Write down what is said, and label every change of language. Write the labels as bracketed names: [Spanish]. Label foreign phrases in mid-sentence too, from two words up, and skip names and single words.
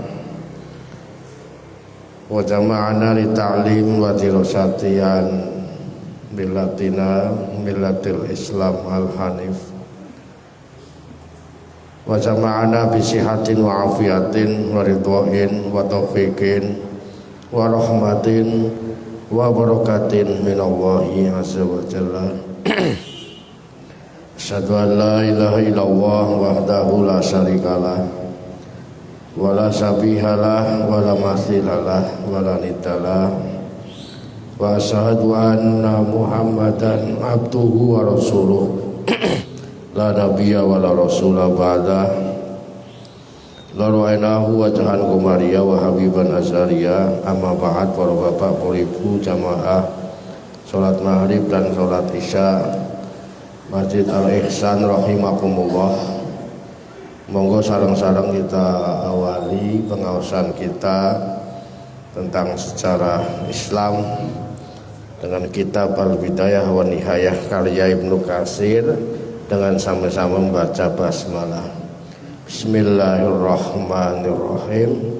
[Arabic] وجمعنا لتعليم ودراسة ملتنا ملة الإسلام الحنيف وجمعنا بصحة وعافية ورضوان وتوفيق ورحمة وبركة من الله عز وجل. أشهد أن لا إله إلا الله وحده لا شريك له ولا شبيه له ولا مثيل له ولا ند له وأشهد أن محمدا عبده ورسوله لا نبي ولا رسول بعد لا رأيناه وجها قمريا وحبيبا أزريا أما بعد. [Indonesian] Para bapak, para ibu, jamaah salat maghrib dan salat isya Masjid Al-Ihsan rahimakumullah. [Javanese] Monggo sareng-sareng [Indonesian] kita awali pengawasan kita tentang sejarah Islam dengan kitab Al-Bidayah wa Nihayah karya Ibnu Katsir dengan sama-sama membaca basmalah. [Arabic] بسم الله الرحمن الرحيم.